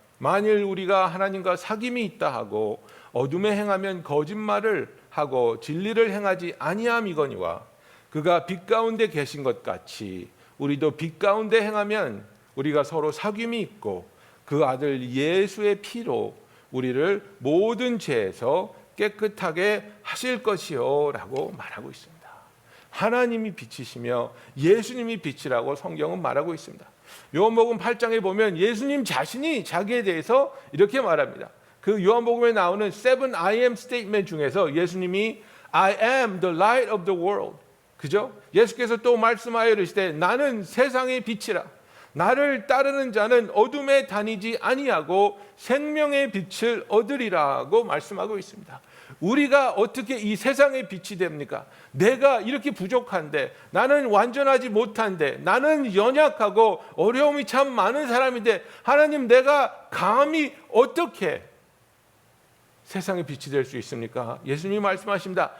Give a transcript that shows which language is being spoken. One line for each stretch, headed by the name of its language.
Korean: 만일 우리가 하나님과 사귐이 있다 하고 어둠에 행하면 거짓말을 하고 진리를 행하지 아니함이거니와 그가 빛 가운데 계신 것 같이 우리도 빛 가운데 행하면 우리가 서로 사귐이 있고 그 아들 예수의 피로 우리를 모든 죄에서 깨끗하게 하실 것이요 라고 말하고 있습니다. 하나님이 빛이시며 예수님이 빛이라고 성경은 말하고 있습니다. 요한복음 8장에 보면 예수님 자신이 자기에 대해서 이렇게 말합니다. 그 요한복음에 나오는
English: 7 I am statement
Korean: 중에서 예수님이
English: I am the light of the world.
Korean: 그죠? 예수께서 또 말씀하여 이르시되 나는 세상의 빛이라. 나를 따르는 자는 어둠에 다니지 아니하고 생명의 빛을 얻으리라고 말씀하고 있습니다. 우리가 어떻게 이 세상의 빛이 됩니까? 내가 이렇게 부족한데, 나는 완전하지 못한데, 나는 연약하고 어려움이 참 많은 사람인데, 하나님, 내가 감히 어떻게 세상의 빛이 될 수 있습니까? 예수님이 말씀하십니다.